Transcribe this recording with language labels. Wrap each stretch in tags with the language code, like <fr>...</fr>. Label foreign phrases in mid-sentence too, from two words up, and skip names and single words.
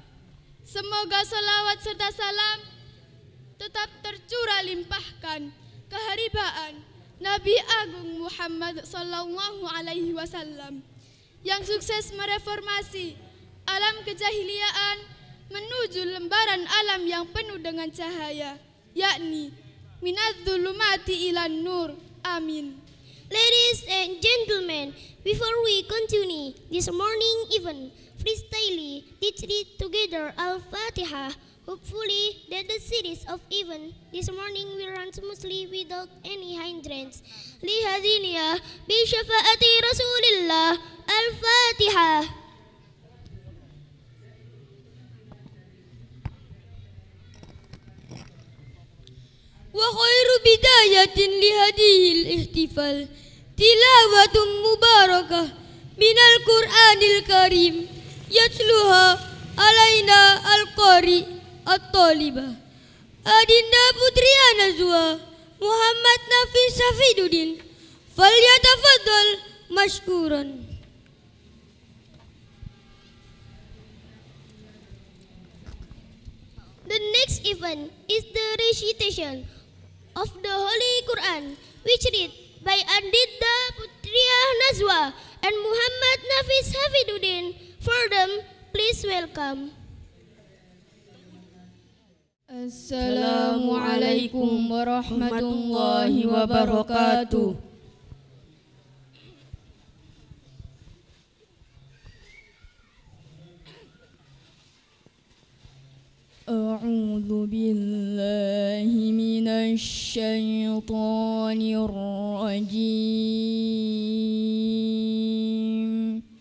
<id>Semoga salawat serta salam tetap tercurah limpahkan keharibaan Nabi Agung Muhammad</id> <ar>صلى الله عليه وسلم</ar> <id>yang sukses mereformasi alam kejahiliaan menuju lembaran alam yang penuh dengan cahaya, yakni</id> <ar>من الظلمات إلى النور.</ar> <id>Amin.</id> <en>Ladies and gentlemen, before we continue this morning event, freestyle, let's read together Al-Fatihah. Hopefully that the series of event this morning will run smoothly without any hindrance.</en> <ar>لهذه النية بشفاعة رسول الله. Al-Fatihah. وخير بداية لهذا الاحتفال تلاوة مباركة من القرآن الكريم يتلوها علينا القارئ الطالبة Adinda Putri Anazwa Muhammad Nafis Safiduddin فليتفضل مشكورا.</ar> <en>The next event is the recitation of the Holy Quran, which read by Adinda Putri Nazwa and Muhammad Nafis Safiduddin. For them, please welcome.</en> <ar>السلام عليكم ورحمة الله وبركاته. أعوذ بالله من الشيطان الرجيم.</ar>